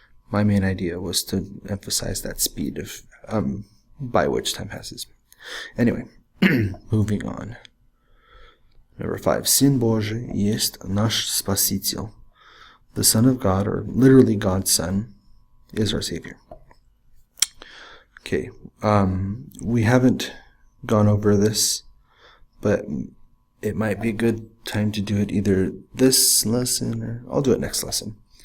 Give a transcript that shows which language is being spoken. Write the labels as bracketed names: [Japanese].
[English] My main idea was to emphasize that speed of by which time passes. Anyway, moving on. Number 5. [Russian] Сын Божий есть наш Спаситель. [English] The Son of God, or literally God's Son, is our Savior. Okay, we haven't gone over this, but it might be a good time to do it either this lesson or I'll do it next lesson.